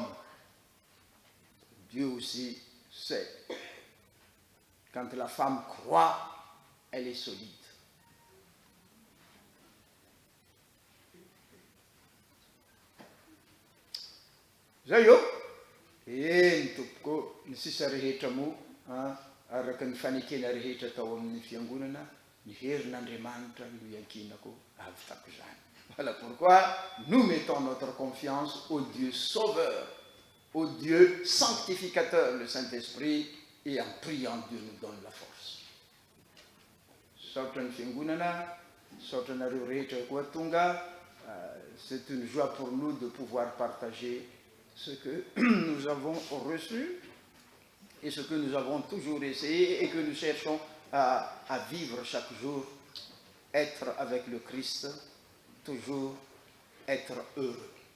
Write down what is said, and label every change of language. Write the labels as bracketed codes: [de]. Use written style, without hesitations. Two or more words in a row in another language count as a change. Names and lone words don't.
[fr] Dieu aussi sait. Quand la femme croit, elle est solide. [mg] Zayo, topoko ny sisa rehetra mo araka ny fanekena rehetra tao amin'ny fiangonana, ny herin'Andriamanitra no iankinako avitako zany. [fr] Voilà pourquoi nous mettons notre confiance au Dieu sauveur, au Dieu sanctificateur, le Saint-Esprit, et en priant, Dieu nous donne la force. [mg] Sortany fiangonana, sortanareo rehetra koa tonga, [fr] c'est une joie pour nous de pouvoir partager ce que nous avons reçu et ce que nous avons toujours essayé et que nous cherchons à vivre chaque jour, être avec le Christ, toujours être heureux.